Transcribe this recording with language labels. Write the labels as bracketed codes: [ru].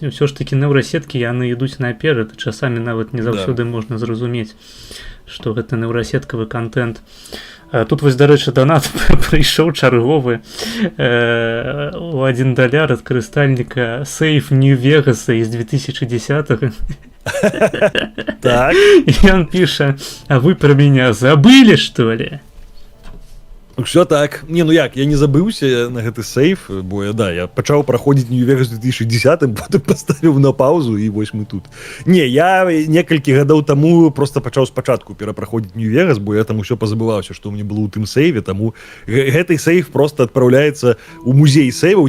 [be] Усё ж такі нейрасеткі, яны ідуць наперад, часамі нават не заўсёды можна зразумець, што гэта нейрасеткавы контент. Тут вось, дарэчы, донат прыйшоў чарговы у $1 ад карыстальніка Сейф Нью-Вегаса з 2010-го. Так. [ru] И он пишет: а вы про меня забыли, что ли? Все так. [be] Не, ну як, я не забыўся на гэты сейф, бо я пачаў праходзіць Нью-Вегас 2010, потым паставіў на паузу, і вось мы тут. Не, я некалькі гадоў таму просто пачаў спачатку перапраходзіць Нью-Вегас, бо я там усё пазабываўся, што ў мяне было ў тым сейве, таму гэты сейф просто адпраўляецца ў музей сейваў.